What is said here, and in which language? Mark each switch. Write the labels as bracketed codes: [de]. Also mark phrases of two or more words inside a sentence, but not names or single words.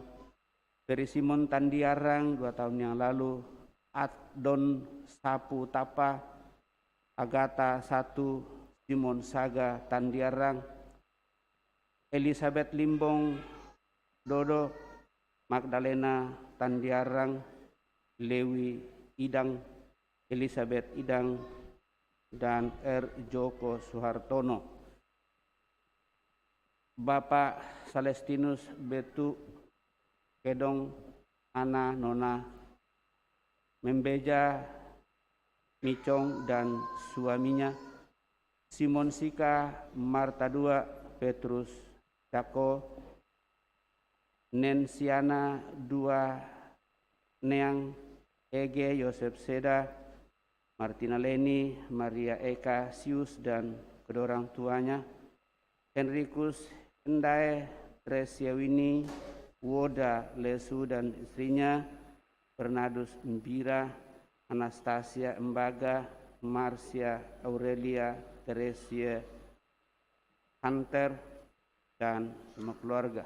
[id] Dari Simon Tandiarang 2 tahun yang lalu, Adon Sapu Tapa, Agatha 1, Simon Saga Tandiarang, Elizabeth Limbong Dodo, Magdalena Tandiarang, Lewi Idang, Elizabeth Idang, dan R. Joko Suhartono. Bapak Celestinus Betu Kedong Ana Nona Membeja Micong dan suaminya, Simon Sika Marta II, Petrus Cako, Nensiana 2, Neang Ege Yosef Seda, Martina Leni, Maria Eka Sius dan kedua orang tuanya, Henrikus Endae, Tresia Wini, Woda Lesu dan istrinya, Bernardus Mbira, Anastasia Embaga, Marcia Aurelia, Teresia Hunter, dan semua keluarga.